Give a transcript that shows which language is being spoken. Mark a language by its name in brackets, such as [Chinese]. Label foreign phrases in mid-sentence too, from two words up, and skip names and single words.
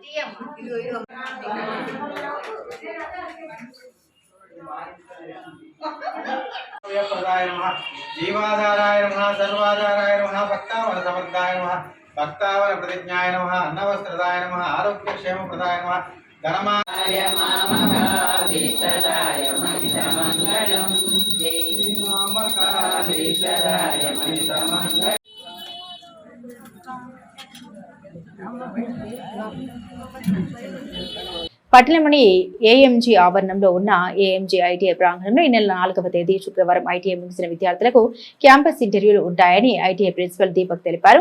[Sanskrit] प्रदाय नमः जीवाधाराय नमः सर्वाधाराय नमः भक्तावल समर्थाय नमः भक्तावल प्रतिज्ञाय नमः अन्नवस्त्रदाय नमः आरोग्यक्षेमप्रदाय नमः धनमाय महामहाविष्टदाय महितमङ्गलम् जय महामहाविष्टदाय महितमङ्गलम्। [Telugu] పట్టణంలోని ఏఎంజీ ఆవరణంలో ఉన్న ఏఎంజీ ఐటీఐ ప్రాంగణంలో ఈ నెల 4వ తేదీ శుక్రవారం ఐటీఐ ముగిసిన విద్యార్థులకు క్యాంపస్ ఇంటర్వ్యూలు ఉంటాయని ఐటీఐ ప్రిన్సిపల్ దీపక్ తెలిపారు.